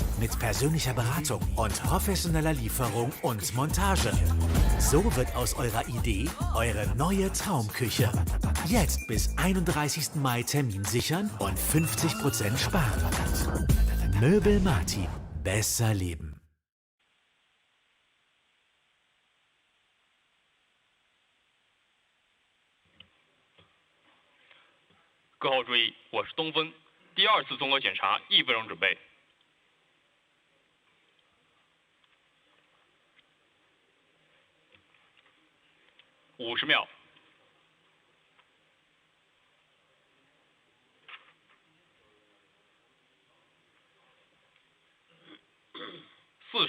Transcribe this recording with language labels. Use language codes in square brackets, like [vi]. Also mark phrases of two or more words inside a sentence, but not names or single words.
[de] Mit persönlicher Beratung und professioneller Lieferung und Montage. So wird aus eurer Idee eure neue Traumküche. Jetzt bis 31. Mai Termin sichern und 50% sparen. Möbel Martin. Besser leben. [zh] 各号注意，我是东风，第2次综合检查1分钟准备。50秒。40